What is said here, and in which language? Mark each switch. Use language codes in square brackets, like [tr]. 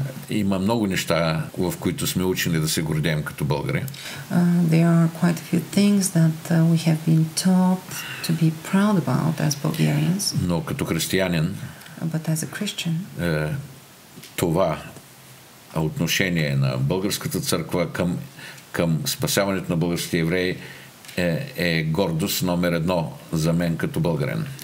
[bg] Има много неща, в които сме учени да се гордеем като българи. [en] There are quite a few things that we have been taught to be proud about as Bulgarians. [bg] Но като християнин, [en] but as a Christian, [bg] това отношение на българската църква към спасяването на българските евреи е гордост номер едно за мен като българин.